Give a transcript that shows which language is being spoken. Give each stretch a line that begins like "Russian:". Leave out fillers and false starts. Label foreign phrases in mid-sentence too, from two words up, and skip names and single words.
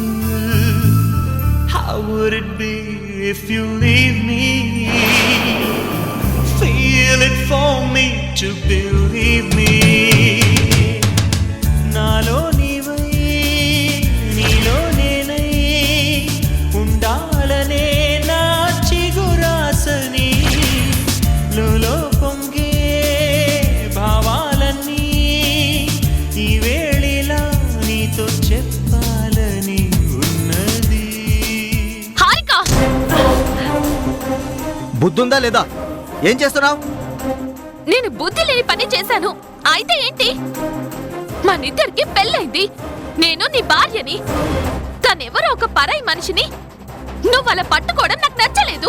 English: How would it be if you leave me? Feel it for me to believe me.
Telugu: నాలో నీవై, నీలో నేనై, ఉండాలనే నా చిగురాశని. లోలో పొంగే భావాలని, ఈ వేళిలా నీతో చెప్పాలని ఉన్నది. హారిక! బుద్ధుందా లేదా? ఏం చేస్తున్నావు? నేను బుద్ధి లేని పని చేశాను. అయితే ఏంటి? మనిద్దరికి పెళ్ళైంది. నేను నీ భార్యని. తనెవరో ఒక పరాయి మనిషిని నువ్వు అలా పట్టుకోవడం నాకు నచ్చలేదు.